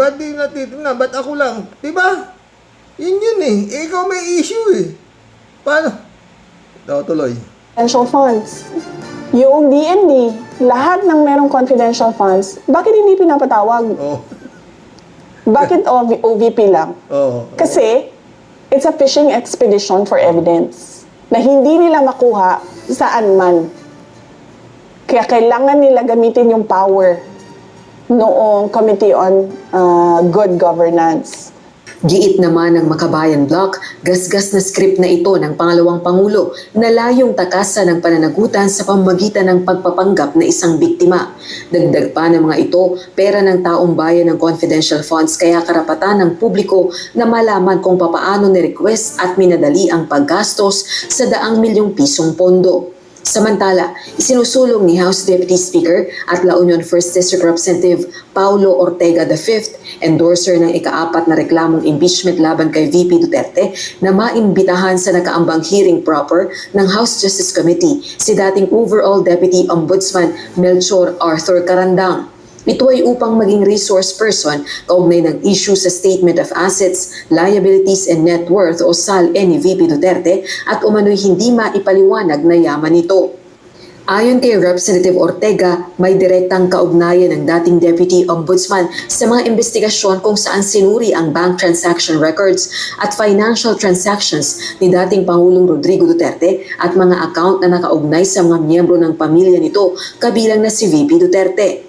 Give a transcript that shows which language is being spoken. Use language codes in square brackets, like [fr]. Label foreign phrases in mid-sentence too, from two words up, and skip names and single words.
[tl] Ba't di natitignan? Ba't ako lang? Diba? Yun eh. Ikaw may issue eh. Paano? Tuloy. [en] confidential funds. [tl] Yung DND, lahat ng merong [en] confidential funds, [tl] bakit hindi pinapatawag? Oh. Bakit OVP lang? Oh. Kasi, [en] it's a fishing expedition for evidence [tl] na hindi nila makuha saan man. Kaya kailangan nila gamitin yung power noong Committee on Good Governance. Giit naman ng Makabayan Bloc, gasgas na script na ito ng pangalawang Pangulo na layong takasan ng pananagutan sa pamamagitan ng pagpapanggap na isang biktima. Dagdag pa ng mga ito, pera ng taong bayan ng [en] confidential funds [tl] kaya karapatan ng publiko na malaman kung papaano ni-request at minadali ang paggastos sa daang milyong pisong pondo. Samantala, isinusulong ni House Deputy Speaker at La Union 1st District Representative Paulo Ortega V, endorser ng ika-4 na reklamong impeachment laban kay VP Duterte, na maimbitahan sa nakaambang [en] hearing proper [tl] ng House Justice Committee si dating Overall Deputy Ombudsman Melchor Arthur Carandang. Ito ay upang maging resource person kaugnay ng issue sa Statement of Assets, Liabilities and Net Worth o SALE ni VP Duterte at umano'y hindi maipaliwanag na yaman nito. Ayon kay Representative Ortega, may direktang kaugnayan ng dating Deputy Ombudsman sa mga investigasyon kung saan sinuri ang [en] bank transaction records [tl] at [en] financial transactions [tl] ni dating Pangulong Rodrigo Duterte at mga account na nakaugnay sa mga miyembro ng pamilya nito kabilang na si VP Duterte.